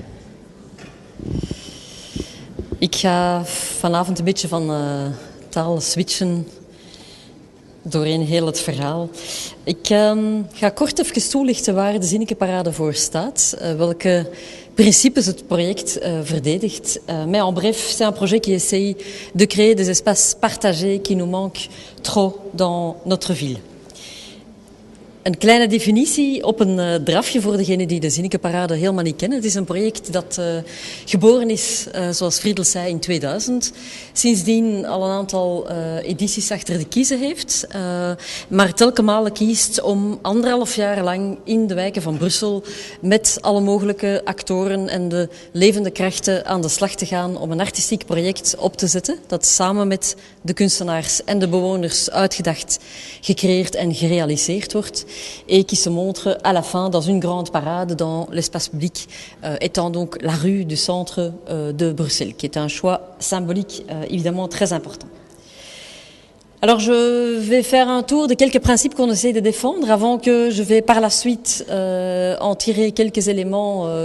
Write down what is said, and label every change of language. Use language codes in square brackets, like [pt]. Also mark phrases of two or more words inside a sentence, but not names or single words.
[nl] Ik ga vanavond een beetje van taal switchen doorheen heel het verhaal. Ik ga kort even toelichten waar de Zinnekeparade voor staat, welke principes het project verdedigt. [fr] Mais en bref, c'est un projet qui essaye de créer des espaces partagés qui nous manquent trop dans notre ville. [nl] Een kleine definitie op een drafje voor degenen die de Zinnekeparade helemaal niet kennen. Het is een project dat geboren is, zoals Friedel zei, in 2000. Sindsdien al een aantal edities achter de kiezen heeft. Maar telkens malen kiest om 1,5 jaar lang in de wijken van Brussel met alle mogelijke actoren en de levende krachten aan de slag te gaan om een artistiek project op te zetten. Dat samen met de kunstenaars en de bewoners uitgedacht, gecreëerd en gerealiseerd wordt. [fr] Et qui se montre à la fin dans une grande parade dans l'espace public, étant donc la rue du centre de Bruxelles, qui est un choix symbolique évidemment très important. Alors je vais faire un tour de quelques principes qu'on essaie de défendre avant que je vais par la suite en tirer quelques éléments